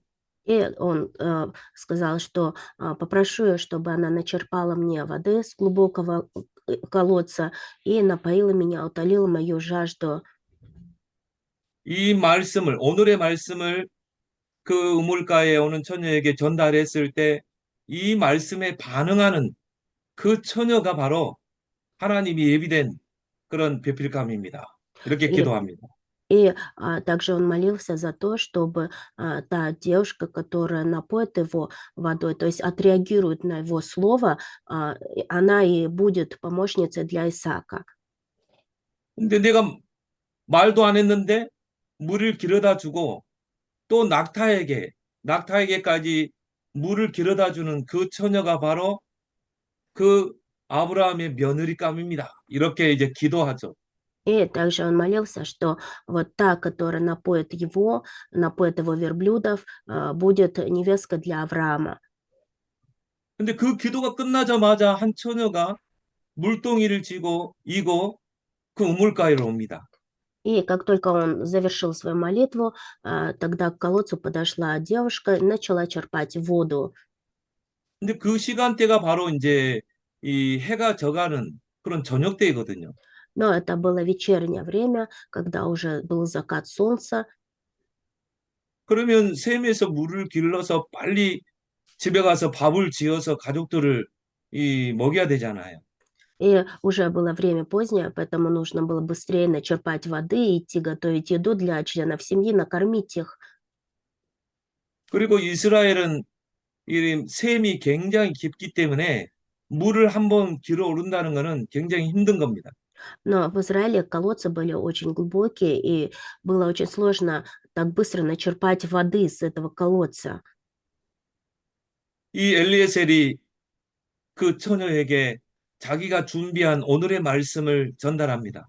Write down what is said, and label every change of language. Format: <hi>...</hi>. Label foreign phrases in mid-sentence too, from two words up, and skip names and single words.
<ru>И он сказал, что попрошу ее, чтобы она начерпала мне воды с глубокого колодца и напоила меня, утолила мою жажду.</ru> <ko>이 말씀을 오늘의 말씀을 그 우물가에 오는 처녀에게 전달했을 때 이 말씀에 반응하는 그 처녀가 바로 하나님이 예비된 그런 배필감입니다. 이렇게</ko> <ru>И,</ru> <ko>기도합니다.</ko> <ru>и также он молился за то, чтобы та девушка, которая напоит его водой, то есть отреагирует на его слово, она и будет помощницей для Исаака.</ru> <ko>근데 내가 말도 안 했는데 물을 기르다 주고 또 낙타에게까지 물을 기르다 주는 그 처녀가 바로 그 아브라함의 며느리감입니다. 이렇게 이제 기도하죠.</ko> <ru>И также он молился, что вот та, которая напоит его верблюдов, будет невесткой для Авраама.</ru> <ko>근데 그 기도가 끝나자마자 한 처녀가 물동이를 이고 그 우물가에로 옵니다.</ko> <ru>И как только он завершил свою молитву, тогда к колодцу подошла девушка и начала черпать воду.</ru> <ko>근데 그 시간대가 바로 이제 이 해가 져가는 그런 저녁 때이거든요.</ko> <ru>Но это было вечернее время, когда уже был закат солнца.</ru> <ko>그러면 샘에서 물을 길러서 빨리 집에 가서 밥을 지어서 가족들을 먹여야 되잖아요.</ko> <ru>И уже было время позднее, поэтому нужно было быстрее начерпать воды и идти готовить еду для членов семьи, накормить их.</ru> <ko>그리고 이스라엘은 이 샘이 굉장히 깊기 때문에 물을 한번 길어 오른다는 것은 굉장히 힘든 겁니다.</ko> <ru>Но в Израиле колодцы были очень глубокие, и было очень сложно так быстро начерпать воды из этого колодца.</ru> <ko>이 엘리에셀이 그 처녀에게 자기가 준비한 오늘의 말씀을 전달합니다.</ko>